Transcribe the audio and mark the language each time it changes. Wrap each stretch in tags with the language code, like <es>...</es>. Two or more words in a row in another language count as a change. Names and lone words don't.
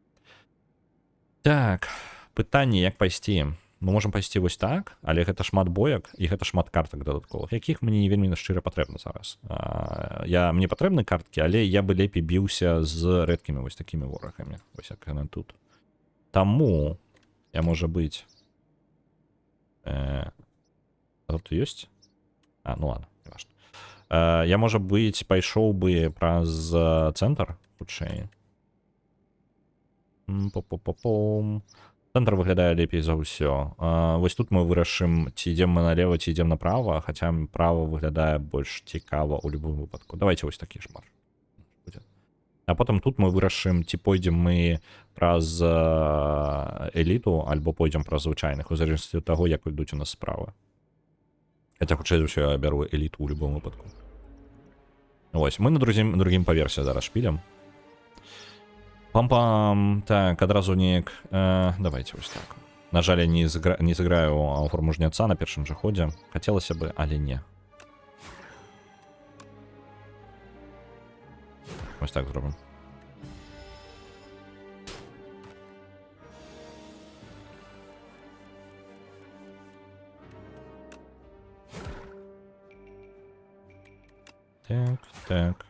<be>Так, пытанне, як пайсці? Мы можам пайсці вось так, але гэта шмат боек і гэта шмат картак дадатковых, якіх мне не вельмі шчыра патрэбна зараз. Мне патрэбны карткі, але я бы лепей біўся з рэдкімі вось такімі ворагамі. Вось як яны тут. Тому я,</be> <ru>може бить...</ru> <be>А тут ёсць?</be> <ru>А, ну ладно, не важно. Я, може бить,</ru> <be>пайшоў бы праз цэнтр хутчэй. По-по-по-пом. Цэнтр выглядае лепей за ўсё. Вось тут мы вырашым, ці ідзем мы налево, ці ідзем направо, хаця право выглядае больш цікава ў любым выпадку. Давайте вось такі шмар. А потым тут мы вырашым, ці пойдзем мы праз эліту, альбо пойдзем праз звычайных, у залежнасці ад таго, як ідуць у нас справа. Хаця хутчэй за ўсё я бяру эліту ў любым выпадку. Вось, мы на другім паверсе зараз шпілем. Пам-пам, так, адразу неяк... давайте вось так. На жаль, я не сыграю форму жняца на першым жа ходзе. Хацелася бы, але не. Вось так зробім. Так, так.</be>